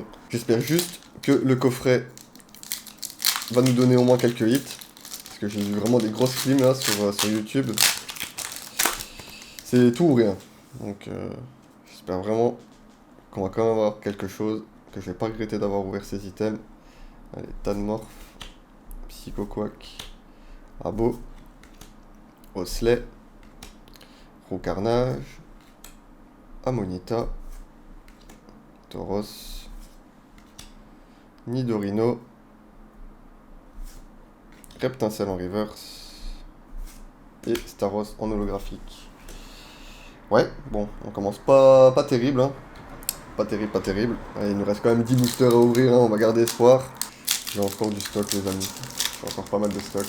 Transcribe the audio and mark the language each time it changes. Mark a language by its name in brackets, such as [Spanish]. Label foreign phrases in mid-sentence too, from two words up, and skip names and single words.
[French] J'espère juste que le coffret va nous donner au moins quelques hits. Parce que j'ai vu vraiment des grosses films là sur YouTube. C'est tout ou rien. Donc j'espère vraiment qu'on va quand même avoir quelque chose, que je vais pas regretter d'avoir ouvert ces items. Allez, Tanmorph, Psychoquack, Abo, Osley, Roucarnage, Amonita, Tauros, Nidorino, Reptincelle en reverse et Staros en holographique. Ouais, bon, on commence pas terrible, hein. Pas terrible, pas terrible. Allez, il nous reste quand même 10 boosters à ouvrir, hein. On va garder espoir. J'ai encore du stock, les amis. J'ai encore pas mal de stock.